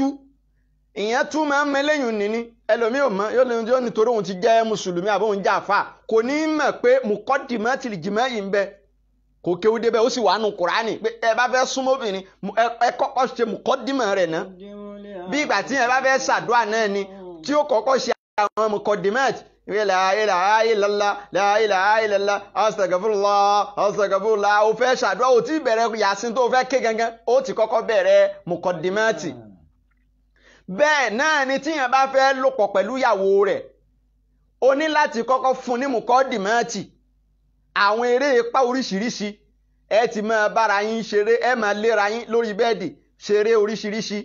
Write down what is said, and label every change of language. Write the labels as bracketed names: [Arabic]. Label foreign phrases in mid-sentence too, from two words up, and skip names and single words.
[Yoruba] Ìyẹn tún máa ń mẹlẹ́yìn nìní ẹlòmíì ò mọ̀ yóò nítorí òun ti jẹ́ mùsùlùmí àbí òun jẹ́ àfà kò ní mọ̀ pé [Arabic] مقدمة الجماع [Yoruba] ń bẹ, kò kéwú débẹ̀ ó sì wà nù Kùránì pé ẹ bá fẹ́ súnmọ́ obìnrin ẹ kọ́kọ́ ṣe muqaddima rẹ̀ náà, bí ìgbà tí ẹ bá fẹ́ ṣàdúrà náà ni tí ó kọ́kọ́ ṣe àwọn muqaddimat [Arabic] لا إله إلا الله لا إله إلا الله أستغفر الله أستغفر الله. [Yoruba] Ó fẹ́ ṣàdúrà ó ti bẹ̀rẹ̀ Yasin tó fẹ́ ké gangan ó ti kọ́kọ́ bẹ̀rẹ̀ muqaddimati. Bẹ́ẹ̀ náà ni tíyàn bá fẹ́ lòpọ̀ pẹ̀lú ìyàwó rẹ̀ ó ní láti kọ́kọ́ fún ní mùkọ́dìmọ́tì, àwọn eré ipá oríṣiríṣi ẹ ti máa bára yín ṣeré, ẹ máa léra yín lórí bẹ́ẹ̀dì ṣeré oríṣiríṣi.